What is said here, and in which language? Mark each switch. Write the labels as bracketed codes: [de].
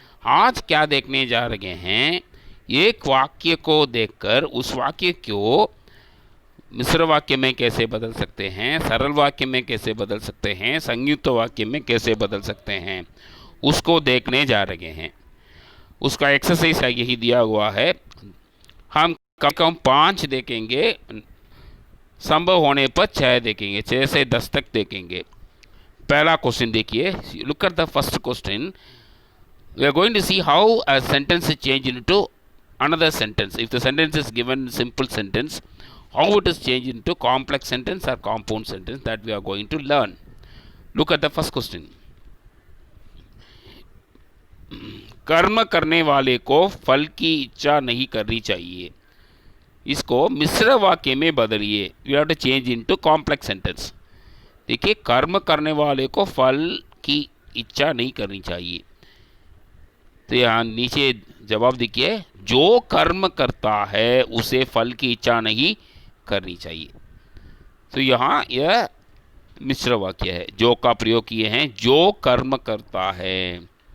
[hi] आज क्या देखने जा रहे हैं, एक वाक्य को देखकर उस वाक्य को मिश्र वाक्य में कैसे बदल सकते हैं, सरल वाक्य में कैसे बदल सकते हैं, संयुक्त वाक्य में कैसे बदल सकते हैं, उसको देखने जा रहे हैं। उसका एक्सरसाइज यही दिया हुआ है। हम कम से कम 5 देखेंगे, संभव होने पर 6 देखेंगे, 6 से 10 तक देखेंगे। पहला क्वेश्चन देखिए, [en] Look at the first question. We are going to see how a sentence is changed into another sentence. If the sentence is given simple sentence, how it is changed into complex sentence or compound sentence, that we are going to learn. Look at the first question. [hi] कर्म करने वाले को फल की इच्छा नहीं करनी चाहिए। इसको मिश्र वाक्य में बदलिए। [en] We have to change into complex sentence. [hi] देखिए, कर्म करने वाले को फल की इच्छा नहीं करनी चाहिए। तो यहाँ नीचे जवाब देखिए, जो कर्म करता है उसे फल की इच्छा नहीं करनी चाहिए। तो यहाँ यह मिश्र वाक्य है, जो का प्रयोग किए हैं, जो कर्म करता है।